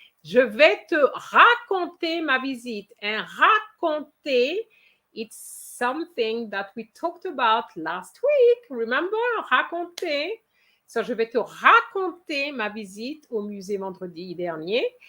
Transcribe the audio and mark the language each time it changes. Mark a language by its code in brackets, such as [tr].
[fr] Je vais te raconter ma visite. [en] And raconter, it's something that we talked about last week. Remember, raconter. So, [fr] je vais te raconter ma visite au musée vendredi dernier.